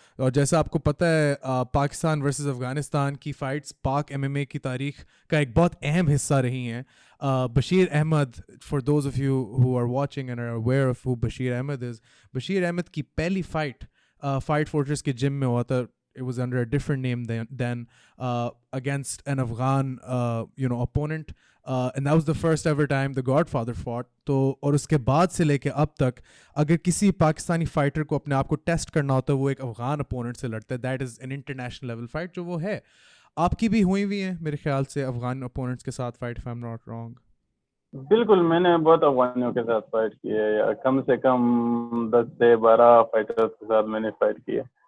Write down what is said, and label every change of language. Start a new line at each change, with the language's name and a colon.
Urdu: اور جیسا آپ کو پتہ ہے پاکستان ورسز افغانستان کی فائٹس پاک ایم ایم اے کی تاریخ کا ایک بہت اہم حصہ رہی ہیں. Bashir Ahmad, for those of you ہو are watching and are aware of ہو بشیر احمد از, بشیر احمد کی پہلی فائٹ فورٹریس کے جم میں ہوا تھا.
English: It was under a different name than against an Afghan opponent, and that was the first ever time the Godfather fought.
Urdu: تو اور اس کے بعد سے لے کے اب تک اگر کسی پاکستانی فائٹر کو اپنے آپ کو ٹیسٹ کرنا ہوتا ہے وہ ایک افغان اپوننٹ سے لڑتا ہے.
English: that is an international level fight
Urdu: جو وہ ہے. آپ کی بھی ہوئی ہیں میرے خیال سے افغان اپوننٹس کے ساتھ fight,
English: if I'm not wrong.
Urdu: بالکل میں نے بہت افغانیوں کے ساتھ فائٹ کی ہے, یا کم سے کم 10 سے 12 فائٹرز کے ساتھ میں نے فائٹ کی ہے.